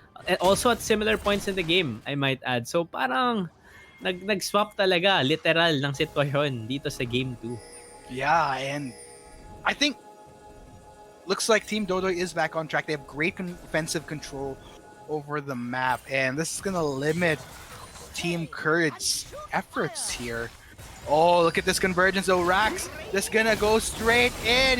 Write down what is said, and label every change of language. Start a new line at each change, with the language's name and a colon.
English: And also at similar points in the game, I might add.
Filipino: So parang nag-swap talaga, literal, ng sitwasyon dito sa game 2.
English: Yeah, and I think looks like Team Dodo is back on track. They have great offensive control over the map, and this is gonna limit Team Kurd's efforts here. Oh, look at this convergence. So Rax just gonna go straight in.